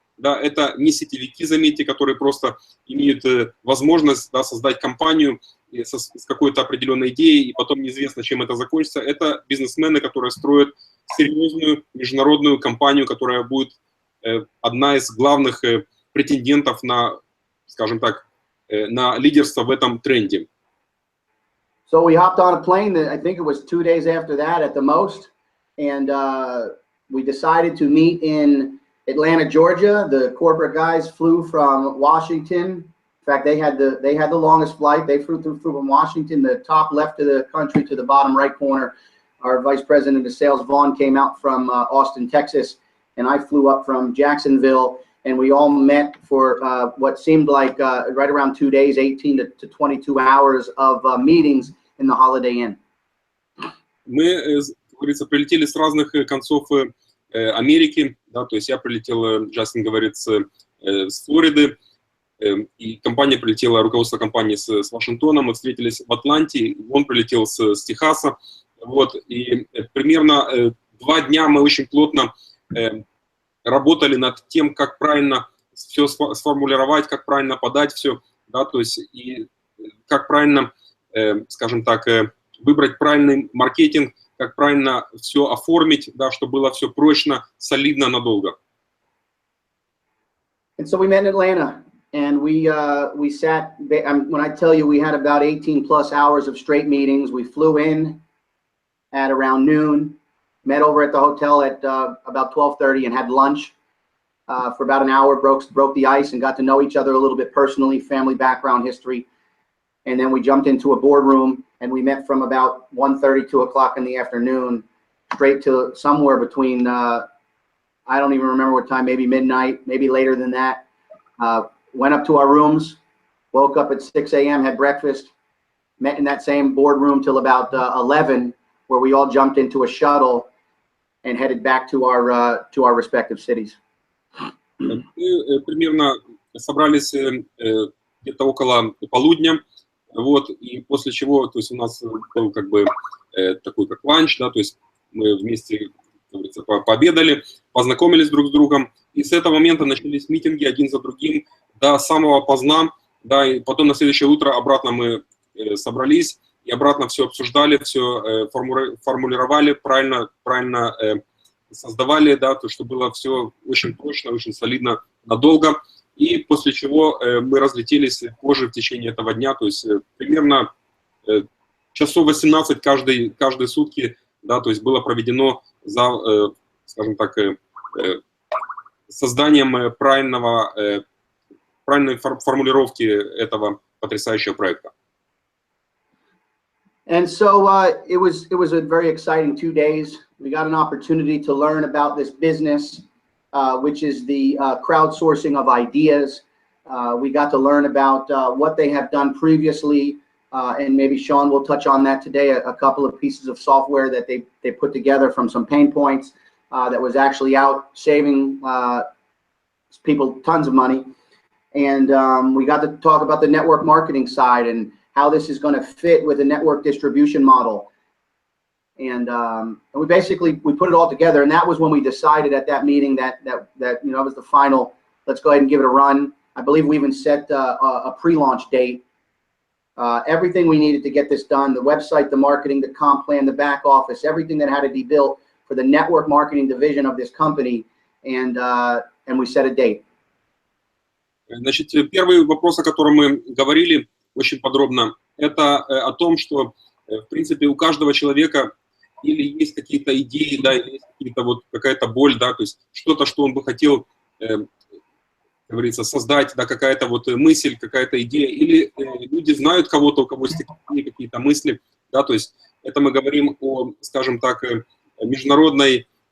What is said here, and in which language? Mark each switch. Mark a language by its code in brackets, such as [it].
[ru] Да, это не сетевики, заметьте, которые просто имеют возможность, да, создать компанию с какой-то определенной идеей, и потом неизвестно, чем это закончится. Это бизнесмены, которые строят серьезную международную компанию, которая будет одна из главных претендентов на, скажем так, на лидерство в этом тренде. [en] So we hopped on a plane, I think it was 2 days after that at the most, and we decided to meet in Atlanta, Georgia. The corporate guys flew from Washington. In fact, they had the longest flight. They flew from Washington, the top left of the country, to the bottom right corner. Our vice president of sales, Vaughn, came out from Austin, Texas, and I flew up from Jacksonville. And we all met for what seemed like right around 2 days, 18 to 22 hours of meetings in the Holiday Inn. [ru] Мы, как говорится, прилетели с разных концов Америки, да, то есть я прилетел, Джастин говорит, с Флориды, и компания прилетела, руководство компании с Вашингтона, мы встретились в Атланте, он прилетел с Техаса, вот, и примерно 2 дня мы очень плотно работали над тем, как правильно все сформулировать, как правильно подать все, да, то есть и как правильно, скажем так, выбрать правильный маркетинг, как правильно все оформить, да, чтобы было все прочно, солидно, надолго. [en] And so we met in Atlanta, and we sat. When I tell you, we had about 18+ hours of straight meetings. We flew in at around noon, met over at the hotel at about 12:30, and had lunch for about an hour. Broke the ice and got to know each other a little bit personally, family background, history, and then we jumped into a boardroom and we met from about 1:30, 2 o'clock in the afternoon, straight to somewhere between. I don't even remember what time, maybe midnight, maybe later than that. Went up to our rooms, woke up at 6 a.m., had breakfast, met in that same boardroom till about 11, where we all jumped into a shuttle and headed back to our respective cities. [ru] Мы примерно собрались где-то около полудня, вот, и после чего, то есть у нас был как бы такой как ланч, да, то есть мы вместе, как говорится, пообедали, познакомились друг с другом, и с этого момента начались митинги один за другим до самого поздна, да, и потом на следующее утро обратно мы собрались и обратно все обсуждали, все формулировали, правильно создавали, да, то, что было все очень точно, очень солидно, надолго, и после чего мы разлетелись позже в течение этого дня, то есть примерно часов 18 каждые сутки, да, то есть было проведено за, скажем так, созданием правильной формулировки этого потрясающего проекта. [en] And so it was a very exciting 2 days. We got an opportunity to learn about this business, which is the crowdsourcing of ideas. We got to learn about what they have done previously, and maybe Sean will touch on that today, a couple of pieces of software that they put together from some pain points that was actually out saving people tons of money. And we got to talk about the network marketing side and how this is going to fit with a network distribution model. And we put it all together, and that was when we decided at that meeting that you know, it was the final, let's go ahead and give it a run. I believe we even set a pre-launch date. Everything we needed to get this done, the website, the marketing, the comp plan, the back office, everything that had to be built for the network marketing division of this company, and we set a date. [ru] Значит, первый вопрос, о котором мы говорили очень подробно, это о том, что, в принципе, у каждого человека или есть какие-то идеи, да, или есть какие-то вот какая-то боль, да, то есть что-то, что он бы хотел, как говорится, создать, да, какая-то вот мысль, какая-то идея, или люди знают кого-то, у кого есть какие-то мысли, да, то есть это мы говорим о, скажем так, международной,